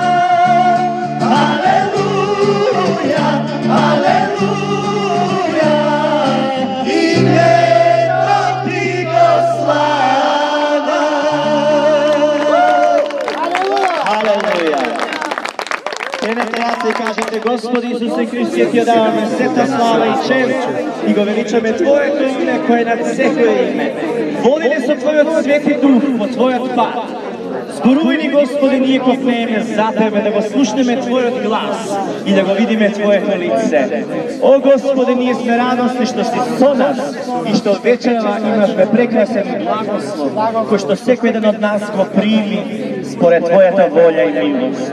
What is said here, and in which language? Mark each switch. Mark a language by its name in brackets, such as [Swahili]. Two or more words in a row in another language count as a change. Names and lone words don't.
[Macedonian] Алелуја, алелуја, име Тобино слава. Halleluja. Кренете рад и кажете, Господи Исусе Христе, Ти одаваме света слава и чест и го величаме Твоето име, кое над секое име. Води ли со Твојот свети дух по Твојот пат. Зборувај ни, Господи, ние копнееме за Тебе, да го слушнеме Твојот глас и да го видиме Твоето лице. О, Господи, ние сме радосни што си со нас и што вечерава имавме прекрасен благослов, кој што секој еден од нас го прими според Твојата волја и милост.